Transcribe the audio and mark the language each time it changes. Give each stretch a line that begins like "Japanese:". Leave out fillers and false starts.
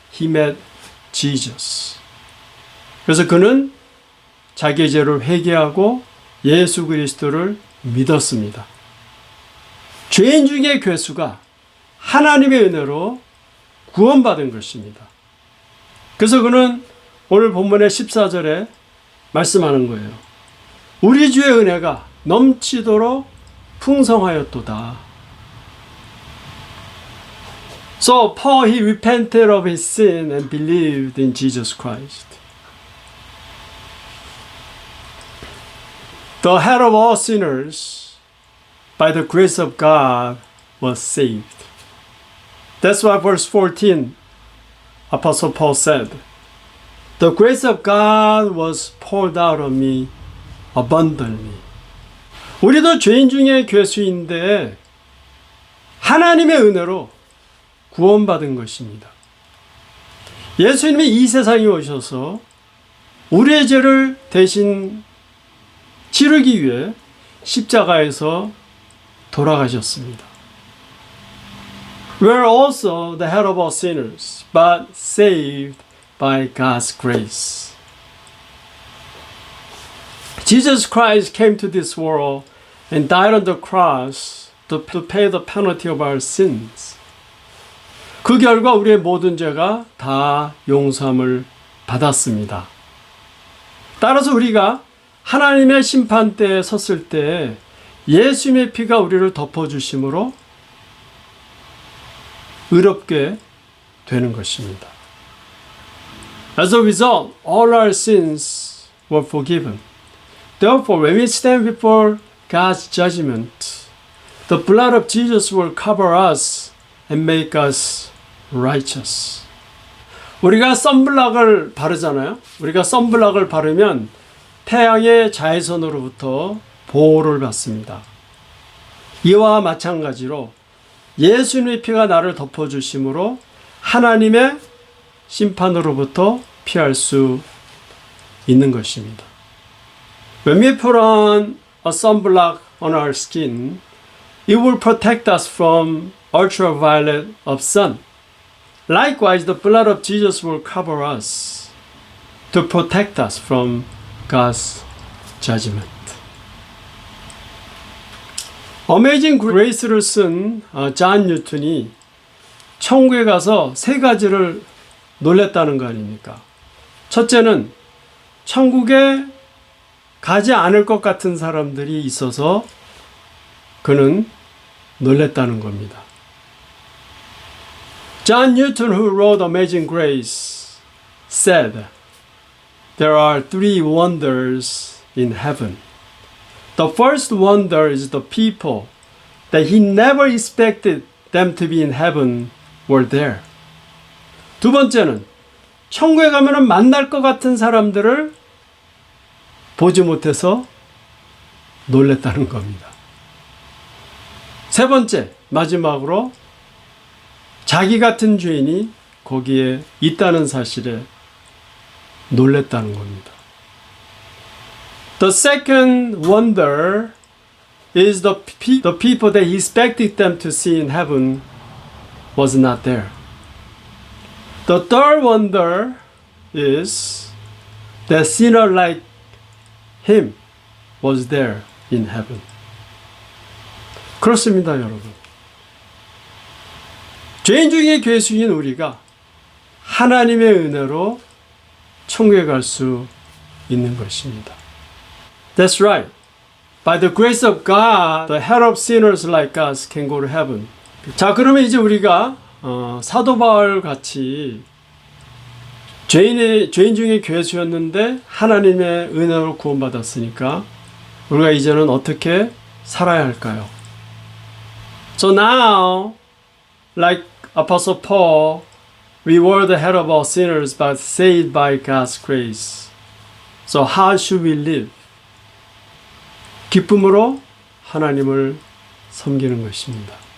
English: he met Jesus.
Korean: 그래서 그는 자기의 죄를 회개하고 예수 그리스도를 믿었습니다. 죄인 중의 괴수가 하나님의 은혜로 구원받은 것입니다. 그래서 그는 오늘 본문의 14절에 말씀하는 거예요. 우리 주의 은혜가 넘치도록 풍성하였도다.
English: So Paul he repented of his sin and believed in Jesus Christ. The head of all sinners, by the grace of God, was saved. That's why verse 14, Apostle Paul said, The grace of God was poured out on me abundantly.
Korean: 우리도 죄인 중에 괴수인데 하나님의 은혜로 구원받은 것입니다. 예수님이 이 세상에 오셔서 우리의 죄를 대신 치르기 위해 십자가에서 돌아가셨습니다.
English: We are also the head of all sinners, but saved by God's grace. Jesus Christ came to this world and died on the cross to pay the penalty of our sins.
Korean: 그 결과 우리의 모든 죄가 다 용서함을 받았습니다. 따라서 우리가 하나님의 심판대에 섰을 때 예수님의 피가 우리를 덮어주심으로 의롭게 되는 것입니다.
English: As a result, all our sins were forgiven. Therefore, when we stand before God's judgment, the blood of Jesus will cover us and make us righteous.
Korean: 우리가 선블락을 바르잖아요. 우리가 선블락을 바르면 태양의 자외선으로부터 보호를 받습니다. 이와 마찬가지로 예수님의 피가 나를 덮어주심으로 하나님의 심판으로부터 피할 수 있는 것입니다.
English: When we put on a sunblock on our skin, it will protect us from ultraviolet of sun. Likewise, the blood of Jesus will cover us to protect us from God's judgment.
Korean: 어메이징 그레이스를 쓴 존 뉴턴이 천국에 가서 세 가지를 놀랬다는 거 아닙니까? 첫째는 천국에 가지 않을 것 같은 사람들이 있어서 그는 놀랬다는 겁니다.
English: John Newton, who wrote Amazing Grace, said, There are three wonders in heaven. The first wonder is the people that he never expected them to be in heaven were there.
Korean: 두 번째는 천국에 가면은 만날 것 같은 사람들을 보지 못해서 놀랬다는 겁니다. 세 번째, 마지막으로 자기 같은 죄인이 거기에 있다는 사실에 놀랬다는 겁니다.
English: The second wonder is the people that he expected them to see in heaven was not there. The third wonder is that sinner like him was there in heaven.
Korean: 그렇습니다, 여러분. 죄인 중에 괴수인 우리가 하나님의 은혜로 천국에 갈 수 있는 것입니다.
English: That's right. By the grace of God, the head of sinners like us can go to heaven.
Korean: 자, 그러면 이제 우리가 사도 바울 같이 죄인 중에 괴수였는데 하나님의 은혜로 구원받았으니까 우리가 이제는 어떻게 살아야 할까요?
English: So now, like Apostle Paul, we were the head of all sinners but saved by God's grace. So how should we live?
Korean: 기쁨으로 하나님을 섬기는 것입니다.